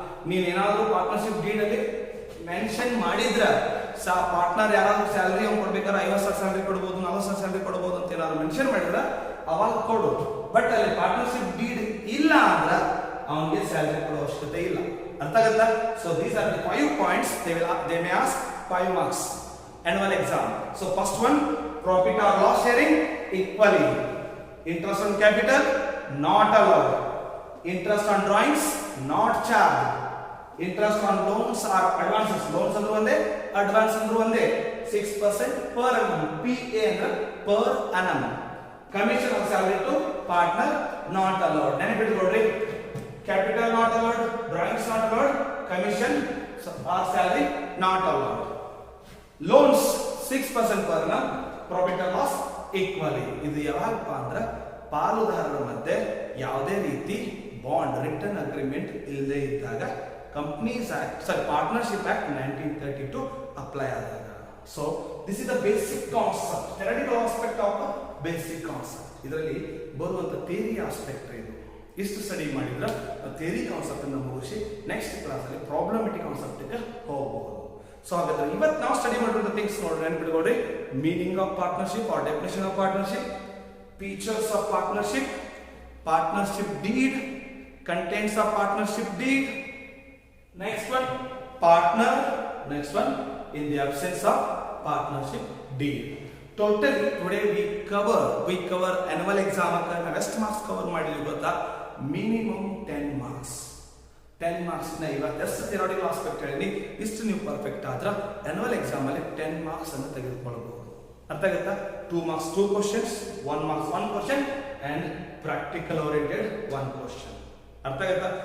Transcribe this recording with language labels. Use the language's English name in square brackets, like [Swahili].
[Kannada] ನೀನೇನಾದ್ರೂ partnership deed ಅಲ್ಲಿ mention ಮಾಡಿದ್ರ ಪಾರ್ಟ್ನರ್ ಯಾರಾದ್ರೂ ಸ್ಯಾಲರಿ ಅವ್ನು ಕೊಡ್ಬೇಕಾದ್ರೆ 50,000 ಸ್ಯಾಲರಿ ಕೊಡಬಹುದು, 40,000 ಸ್ಯಾಲರಿ ಕೊಡಬಹುದು ಅಂತ ಏನಾದ್ರು ಮೆನ್ಷನ್ ಮಾಡಿದ್ರ ಅವಾಗ ಕೊಡು. ಬಟ್ ಅಲ್ಲಿ ಪಾರ್ಟ್ನರ್ಶಿಪ್ ಡೀಡ್ ಇಲ್ಲ ಅಂದ್ರ ಅವನಿಗೆ ಸ್ಯಾಲರಿ ಕೊಡೋ ಅವಶ್ಯಕತೆ ಇಲ್ಲ. ಅರ್ಥ ಆಗುತ್ತಾ? [English] So these are the 5 points they may ask 5 marks annual exam. So first one, profit or loss sharing equally. Interest on capital not allowed. Interest on drawings not charged. Interest on loans or advances, loans [Kannada] andru onde, [English] advance andru onde, 6% per annum, PA [Kannada] ಅಂದ್ರೆ [English] per annum. Commission of salary to partner not allowed. [Kannada] ನೆನಪಿಟ್ಕೊಳ್ರಿ, [English] capital not allowed, drawings not allowed, commission or salary not allowed. Loans 6% per annum, profit or loss equally. [Kannada] ಇದು ಯಾವಾಗಪ್ಪ ಅಂದ್ರೆ ಪಾಲುದಾರರ ಮಧ್ಯೆ ಯಾವುದೇ ರೀತಿ bond return agreement ಇಲ್ಲದೆ ಇದ್ದಾಗ companies act partnership act 1932 apply ಆದಾಗ. [English] So this is the basic concept, theoretical aspect of basic concept. [Kannada] ಇದರಲ್ಲಿ ಬರುವಂತ ಥಿಯರಿ ಆಸ್ಪೆಕ್ಟ್ ಇದು. ಇಷ್ಟು ಸ್ಟಡಿ ಮಾಡಿದ್ರೆ ಥಿಯರಿ ಕಾನ್ಸೆಪ್ಟ್ ಅನ್ನು ಮುಗಿಸಿ ನೆಕ್ಸ್ಟ್ ಕ್ಲಾಸ್ ಅಲ್ಲಿ ಪ್ರಾಬ್ಲಮೆಟಿಕ್ ಕಾನ್ಸೆಪ್ಟ್ ಗೆ ಹೋಗಬಹುದು. ಸೊ ಹಾಗಾದ್ರೆ ಇವತ್ತು ನಾವು ಸ್ಟಡಿ ಮಾಡಿರೋ ಥಿಂಗ್ಸ್ ನೋಡ್ರಿ, ನೆನಪಿಟ್ಕೊಳ್ರಿ. [English] Meaning of partnership or definition of partnership, features of partnership, partnership deed, contents of partnership deed, next one partner, next one in the absence of partnership deed. Totally today we cover annual exam [Kannada] akka na ಎಷ್ಟು marks cover ಮಾಡಿದ್ವಿ ಗೊತ್ತಾ? [English] Minimum 10 marks. [Kannada] 10 marks ನ ಇವತ್ತು ಎಷ್ಟು theoretical aspect ಹೇಳಿ ಇಷ್ಟು ನೀವು perfect ಆದ್ರೆ ಆನ್ಯುವಲ್ ಎಕ್ಸಾಮ್ ಅಲ್ಲಿ 10 ಮಾರ್ಕ್ಸ್ ಅನ್ನು ತೆಗೆದುಕೊಳ್ಳಬಹುದು. ಅರ್ಥ ಆಗುತ್ತಾ? [English] 2 marks 2 questions, 1 marks 1 question and practical oriented 1 question. [Kannada] ಅರ್ಥ ಆಗುತ್ತಾ?